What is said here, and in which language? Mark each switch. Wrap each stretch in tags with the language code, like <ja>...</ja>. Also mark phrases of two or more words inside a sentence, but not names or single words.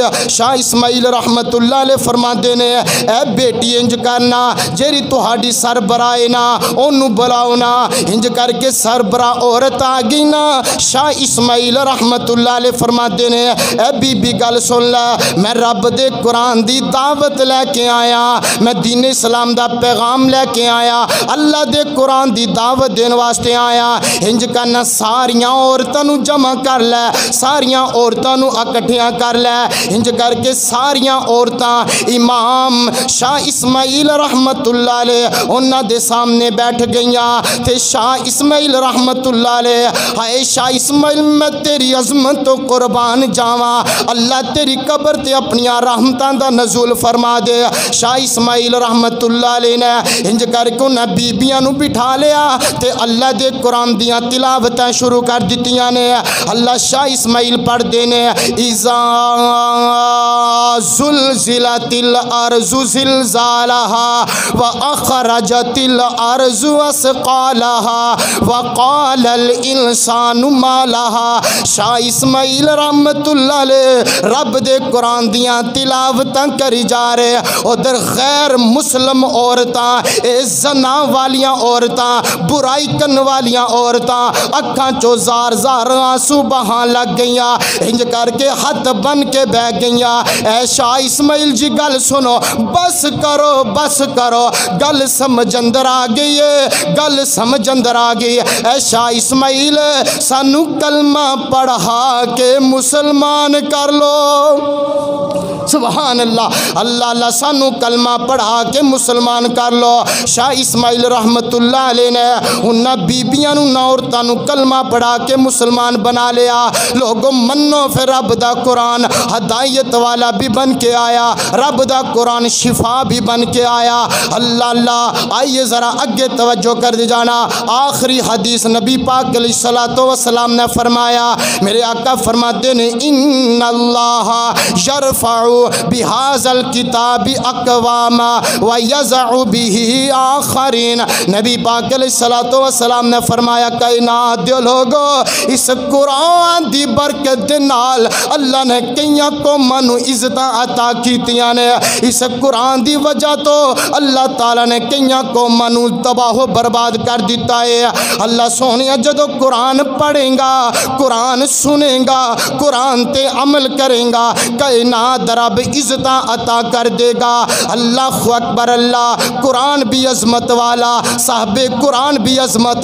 <pa>شاہ اسماعیل</pa> <ar>رحمت اللہ علیہ</ar> <pa>فرماتے نے اے بیٹی انج کرنا، جیری تہاڈی سربراہ نا اونوں بلاؤ نا، انج کر کے سربراہ عورت آ گئی نا۔ شاہ اسماعیل</pa> <ar>رحمت اللہ علیہ</ar> <pa>فرماتے نے اے بی بی گل سن لے، میں رب دے قرآن دی دعوت لے کے آیا، میں دین اسلام دا پیغام لے کے آیا، اللہ دے قرآن دی دعوت دین واسطے آیا۔ انج کرنا ساریاں عورتاں نو جمع کر لے، ساریاں عورتاں نو اکٹھیاں کر لے۔ انج کر کے ساریاں عورتاں امام شاہ اسماعیل</pa> <ar>رحمت اللہ علیہ</ar> <pa>انہاں دے سامنے بیٹھ گئیاں تے شاہ اسماعیل</pa> <ar>رحمت اللہ علیہ</ar> <pa>ہائے شاہ اسماعیل میں تیری عظمت تو قربان جاواں، اللہ تیری قبر تے اپنی رحمتاں دا نزول فرما دے۔ شاہ اسماعیل</pa> <ar>رحمت اللہ علیہ</ar> <pa>نے انج کر کے انہاں بیبیاں نو بٹھا لیا تے اللہ دے قرآن دیاں تلاوتاں شروع کر دتیاں نے۔ اللہ شاہ اسماعیل پڑھ دینے</pa> <ar>اذا زلزلت الارض زلزالها واخرجت الارض اثقالها وقال الانسان ما لها۔</ar> <pa>شاہ اسماعیل</pa> <ar>رحمت اللہ علیہ</ar> <pa>رب دے قرآن دیاں تلاوتاں کری جا رہے، ادھر غیر مسلم عورتاں، زنا والیاں عورتاں، برائی کرن والیاں عورتاں اکھاں چو زار زار آنسو بہان لگ گئیاں، انج کر کے ہاتھ بن کے بہ گئیاں۔ اے شاہ اسماعیل جی گل سنو، بس کرو گل سمجھ اندر آ گئی ہے، گل گل سمجھ اندر آ گئی اے شاہ اسماعیل سانو کلمہ پڑھا کے مسلمان کر لو</pa> <ar>سبحان اللہ اللہ اللہ</ar> <pa>سانو کلمہ پڑھا کے مسلمان کر لو شاہ اسماعیل</pa> <ar>رحمت اللہ علیہ</ar> <pa>نے انہاں بیبیاں نو عورتاں نو کلمہ پڑھا کے مسلمان بنا لیا لوگوں منو پھر رب دا قرآن ہدایت والا بھی بن کے آیا رب دا قرآن شفا بھی بن کے آیا اللہ اللہ آئیے ذرا اگے توجہ کر دی جانا آخری حدیث نبی پاک</pa> <ar>علیہ الصلوۃ والسلام</ar> <ur>نے فرمایا میرے آقا فرماتے ہیں</ur> <ar>ان اللہ یرفع بهذا الكتاب اقوام ويضع به آخرین</ar> <pa>نبی پاک</pa> <ar>علیہ الصلوۃ والسلام</ar> <pa>نے فرمایا کائنات دے لوگو اس قرآن دی برکت دے نال اللہ نے کئیاں قوماں نو عزتاں عطا کیتیاں نے اس قرآن دی وجہ تو اللہ تعالیٰ نے کئیاں قوماں نو تباہ و برباد کر دیتا ہے اللہ سونیا جدو قرآن پڑھیں گا قرآن سنیں گا قرآن تے عمل کریں گا کائنات رب عزتاں عطا کر دے گا</pa> <ar>اللہ اکبر</ar> <pa>اللہ قرآن بھی عظمت والا صاحب قرآن بھی عظمت</pa>